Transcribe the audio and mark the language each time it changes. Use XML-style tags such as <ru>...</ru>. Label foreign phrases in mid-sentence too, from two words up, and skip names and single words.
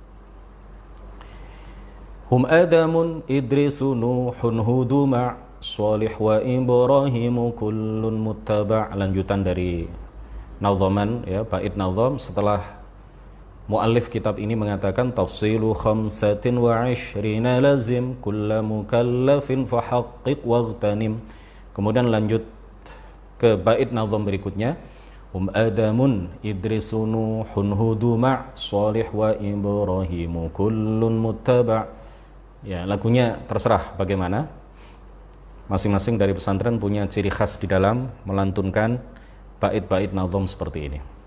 <ar>هم آدم إدريس نوح هود مع صالح وإبراهيم كل متبع'.</ar> <id>Lanjutan dari nadhaman, ya, bait nadham setelah muallif kitab ini mengatakan</id> <ar>تفصيل خمسة وعشرين لازم كل مكلف فحقق واغتنم.</ar> <id>Kemudian lanjut ke bait nadham berikutnya,</id> <ar>آدم إدريس نوح هود مع صالح وإبراهيم كل متبع'.</ar> <id>Ya, lagunya terserah bagaimana. Masing-masing dari pesantren punya ciri khas di dalam melantunkan bait-bait nadham seperti ini.</id>